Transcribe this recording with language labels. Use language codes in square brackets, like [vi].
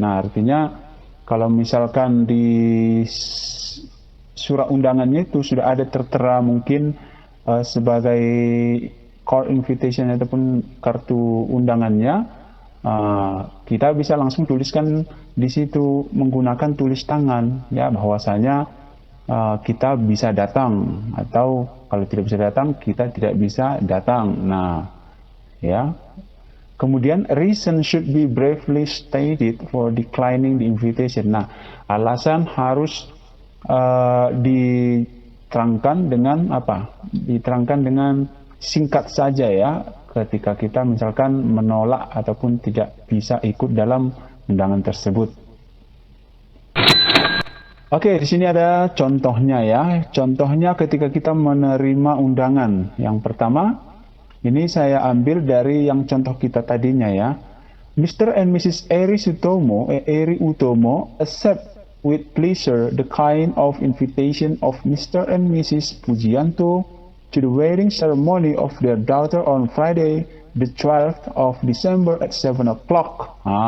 [id] Nah, artinya kalau misalkan di surat undangannya itu sudah ada tertera mungkin sebagai card invitation ataupun kartu undangannya, kita bisa langsung tuliskan di situ menggunakan tulis tangan ya, bahwasanya kita bisa datang, atau kalau tidak bisa datang kita tidak bisa datang. Nah ya, kemudian [en] reason should be briefly stated for declining the invitation. [id] Nah, alasan harus diterangkan dengan apa? Diterangkan dengan singkat saja ya, ketika kita misalkan menolak ataupun tidak bisa ikut dalam undangan tersebut. Oke, di sini ada contohnya ya. Contohnya ketika kita menerima undangan. Yang pertama, ini saya ambil dari yang contoh kita tadinya ya. [en] Mr. and Mrs. Eri Utomo accept with pleasure the kind of invitation of Mr. and Mrs. Pujianto to the wedding ceremony of their daughter on Friday, the 12th of December at 7 o'clock.